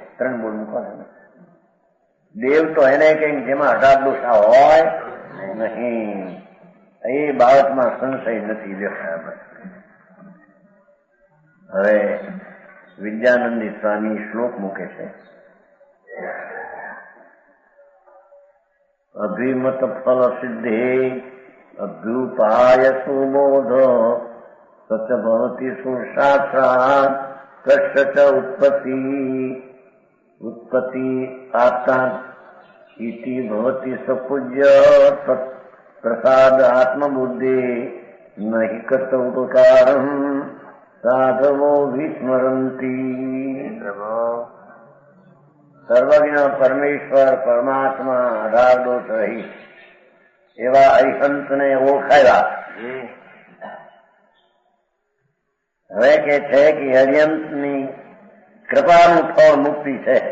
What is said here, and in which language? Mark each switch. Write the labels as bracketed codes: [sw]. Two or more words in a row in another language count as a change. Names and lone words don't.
[gu] 3 બોલ મૂકો ને. દેવ તો એને કઈક જેમાં 18 દોષા હોય નહીં. એ બાબતમાં સંશય નથી. હવે વિદ્યાનંદી સ્વામી શ્લોક મૂકે છે. [sa] अभिमत फल सिद्धे अभ्युपाय सुबोध सच भवति सुशास्त्रात् कष्ट च उत्पत्ति आत्मा इति भवति सपूज्य तत्प्रसाद आत्मबुद्धि न हि कृत उपकारम् साधवो विस्मरन्ति। [gu] સર્વજ્ઞ પરમેશ્વર પરમાત્મા આધાર દોષ રહિત એવા અરિહંતને ઓળખાયા. હવે કે છે કે અરિહંતની કૃપાનું ફળ મુક્તિ છે.